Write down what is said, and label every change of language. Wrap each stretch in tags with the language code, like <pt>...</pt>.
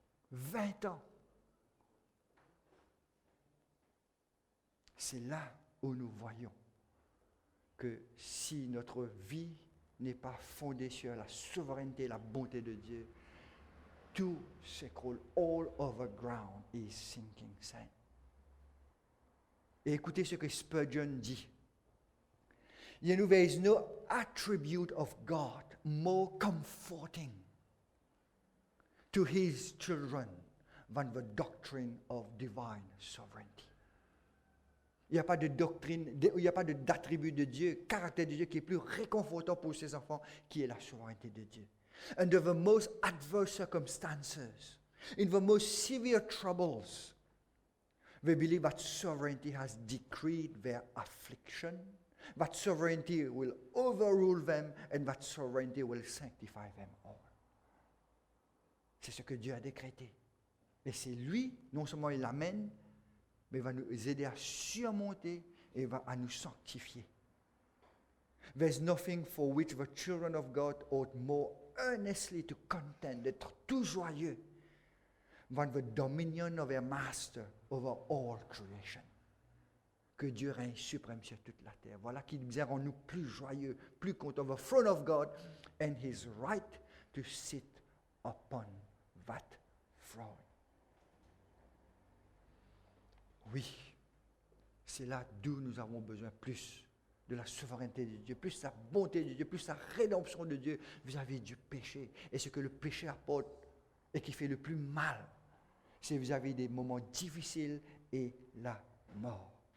<fr>20 ans. C'est là où nous voyons que si notre vie n'est pas fondée sur la souveraineté et la bonté de Dieu, tout s'écroule.</fr> <en>All over ground is sinking sand.</en> <fr>Et écoutez ce que Spurgeon dit.</fr> <en>You know, there is no attribute of God more comforting to his children than the doctrine of divine sovereignty.</en> <fr>Il n'y a pas de doctrine, il n'y a pas d'attribut de Dieu, caractère de Dieu qui est plus réconfortant pour ses enfants, qui est la souveraineté de Dieu.</fr> <en>Under the most adverse circumstances, in the most severe troubles, they believe that sovereignty has decreed their affliction, that sovereignty will overrule them, and that sovereignty will sanctify them all.</en> <fr>C'est ce que Dieu a décrété. Et c'est lui, non seulement il l'amène, mais il va nous aider à surmonter et va à nous sanctifier.</fr> <en>There's nothing for which the children of God ought more earnestly to contend,</en> <fr>d'être tout joyeux,</fr> <en>than the dominion of their master over all creation.</en> <fr>Que Dieu règne suprême sur toute la terre. Voilà qui nous rend-nous plus joyeux, plus contents.</fr> <en>The throne of God and his right to sit upon that throne.</en> <fr>Oui, c'est là d'où nous avons besoin plus de la souveraineté de Dieu, plus la bonté de Dieu, plus la rédemption de Dieu vis-à-vis du péché. Et ce que le péché apporte et qui fait le plus mal, c'est vis-à-vis des moments difficiles et la mort.</fr>